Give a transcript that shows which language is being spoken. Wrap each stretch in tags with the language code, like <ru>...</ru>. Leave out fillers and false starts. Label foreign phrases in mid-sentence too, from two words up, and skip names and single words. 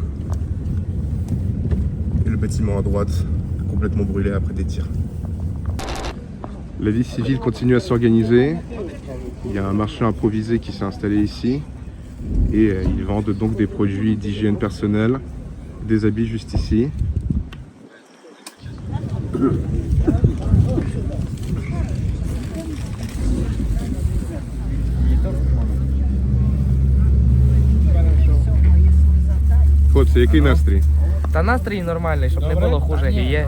<fr>Et le bâtiment à droite, complètement brûlé après des tirs. La vie civile continue à s'organiser. Il y a un marché improvisé qui s'est installé ici. Et ils vendent donc des produits d'hygiène personnelle, des habits juste ici.</fr> <uk>Хлопці, який настрій? Та настрій нормальний, щоб не було хуже гіє.</uk>